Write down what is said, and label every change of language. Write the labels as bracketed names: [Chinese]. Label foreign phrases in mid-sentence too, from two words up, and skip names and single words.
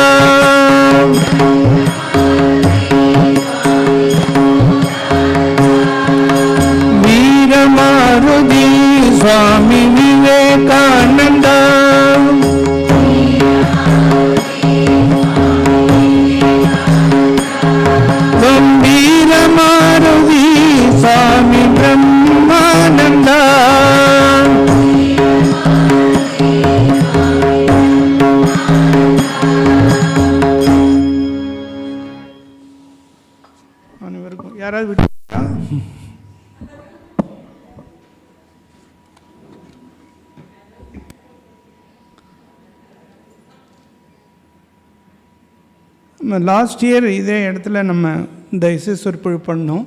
[Sanskrit] वीर मारुति स्वामी विवेकानंद गंभीर मारुति स्वामी ब्रह्मानंद [Tamil] அனைவருக்கும் யாராவது விட்டு [English] last year [Tamil] இதே இடத்துல நம்ம இந்த இசை சொற்பொழிவு பண்ணோம்.